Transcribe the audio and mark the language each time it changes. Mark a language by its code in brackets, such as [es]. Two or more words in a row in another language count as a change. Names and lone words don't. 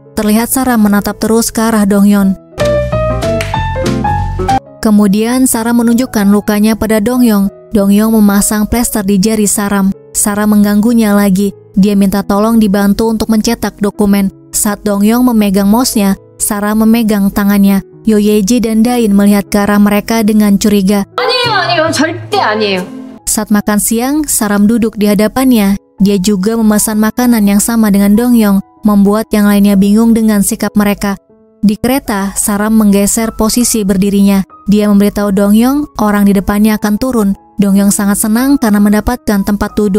[id] Terlihat Saram menatap terus ke arah Donghyong. Kemudian Saram menunjukkan lukanya pada Donghyong. Donghyong memasang plester di jari Saram. Saram mengganggunya lagi. Dia minta tolong dibantu untuk mencetak dokumen. Saat Donghyong memegang mouse-nya, Saram memegang tangannya. Yo Yeji dan Dain melihat ke arah mereka dengan curiga. [ko] 아니에요, 절대 아니에요. [id] Saat makan siang, Saram duduk di hadapannya. Dia juga memesan makanan yang sama dengan Donghyong, membuat yang lainnya bingung dengan sikap mereka. Di kereta, Saram menggeser posisi berdirinya. Dia memberitahu Donghyong orang di depannya akan turun. Donghyong sangat senang karena mendapatkan tempat duduk.